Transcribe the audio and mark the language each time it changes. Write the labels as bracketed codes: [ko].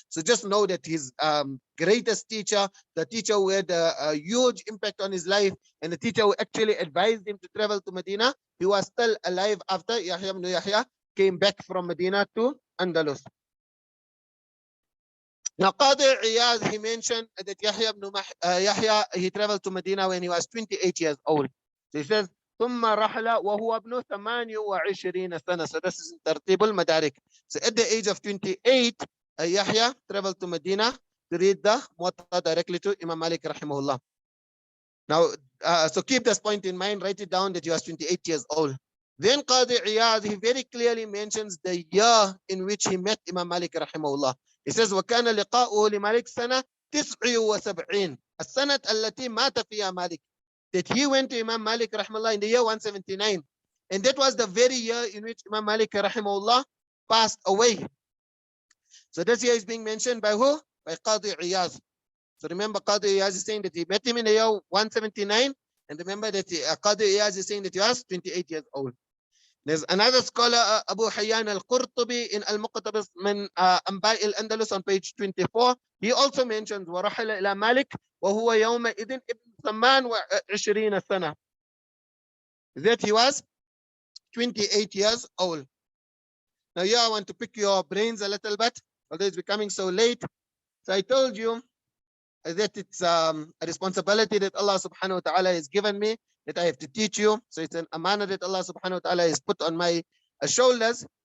[en] So just know that his greatest teacher, the teacher who had a huge impact on his life, and the teacher who actually advised him to travel to Medina, he was still alive after Yahya ibn Yahya came back from Medina to Andalus. Now, Qadi Iyad, he mentioned that Yahya ibn Yahya, he traveled to Medina when he was 28 years old. So he says, [ar] ثم رحل وهو ابن 28 سنة. [en] So this is in ترتيب المدارك. So at the age of 28, Yahya traveled to Medina to read the Muwatta directly to Imam Malik rahimahullah. Now, so keep this point in mind, write it down that he was 28 years old. Then Qadi Iyad, he very clearly mentions the year in which he met Imam Malik rahimahullah. He says, [ar] وكان لقاؤه لمالك سنة 79. السنة التي مات فيها مالك. [en] That he went to Imam Malik rahimahullah in the year 179. And that was the very year in which Imam Malik rahimahullah passed away. So this year is being mentioned by who? By Qadi Iyad. So remember, Qadi Iyad is saying that he met him in the year 179. And remember that Qadi Iyad is saying that he was 28 years old. There's another scholar, Abu Hayyan al-Qurtubi, in Al-Muqtabis min Anba'i al-Andalus on page 24. He also mentions [ar] وَرَحِلَ إِلَى مَالِكٍ وَهُوَ يَوْمَئِذٍ ابن 28 سنة. [en] That he was 28 years old. Now here I want to pick your brains a little bit, although it's becoming so late. So I told you that it's a responsibility that Allah subhanahu wa ta'ala has given me, that I have to teach you. So it's an amana that Allah subhanahu wa ta'ala has put on my shoulders.